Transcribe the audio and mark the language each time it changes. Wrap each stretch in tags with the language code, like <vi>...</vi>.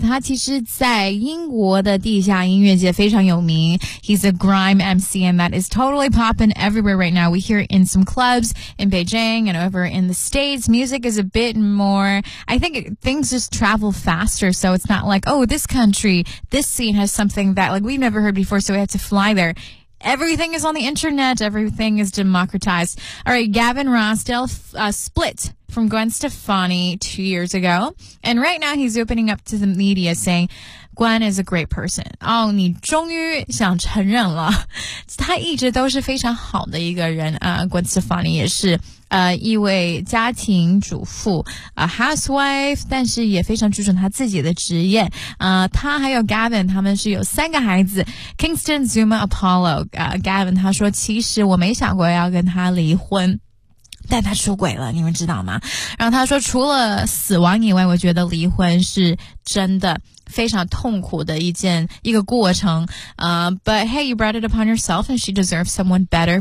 <zh>他其实在英国的地下音乐界非常有名。</zh> <en>He's a grime MC and that is totally popping everywhere right now. We hear it in some clubs in Beijing and over in the States. Music is a bit more, I think things just travel faster. So it's not like, oh, this country, this scene has something that like we've never heard before. So we have to fly there. Everything is on the internet. Everything is democratized. All right. Gavin Rossdale split from Gwen Stefani 2 years ago. And right now he's opening up to the media saying, Gwen is a great person.</en> <zh>哦，你终于想承认了。他一直都是非常好的一个人。 Gwen Stefani 也是一位家庭主妇 ，</zh> <en>a housewife，</en> <zh>但是也非常注重她自己的职业。她还有 Gavin， 他们是有三个孩子 ，Kingston、Zuma、Apollo。 Gavin 他说，其实我没想过要跟他离婚。但他出轨了，你们知道吗？然后他说，除了死亡以外，我觉得离婚是真的非常痛苦的一个过程。</zh> <en>But hey, you brought it upon yourself, and she deserves someone better.</en>